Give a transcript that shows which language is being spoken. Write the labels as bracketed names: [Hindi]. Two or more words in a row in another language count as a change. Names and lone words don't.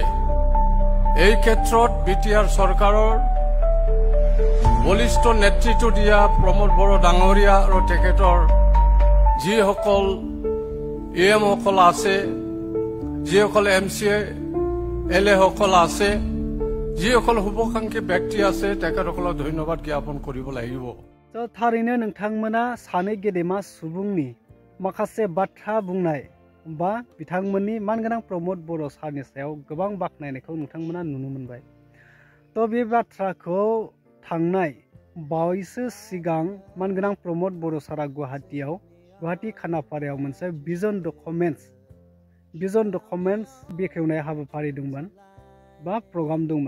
[Assamese] এই ক্ষেত্ৰত বিটিআৰ চৰকাৰৰ বলিষ্ঠ নেতৃত্ব দিয়া প্ৰমোদ বড়ো ডাঙৰীয়া আৰু তেখেতৰ যিসকল এএম সকল আছে, যিসকল MCA LA সকল আছে, যিসকল শুভাকাংক্ষী ব্যক্তি আছে, তেখেতসকলক ধন্যবাদ জ্ঞাপন কৰিব লাগিব। [Bodo] তো थारैनो नोंथांमोना सानै गेदेमा सुबुंनि माखासे बाथ्रा बुंनाय बा बिथांमोननि मानगोनां प्रमोद बर' सारनि सायाव गोबां बाख्नायनायखौ नोंथांमोना नुनो मोनबाय। तो बे बाथ्राखौ थांनाय बावैसो सिगां मानगोनां प्रमोद बर' सारा गुवाहाटी खानापारायाव मोनसे [English] vision documents [Bodo] बेखेवनाय हाबाफारि दंमोन बा प्रग्राम दंमोन।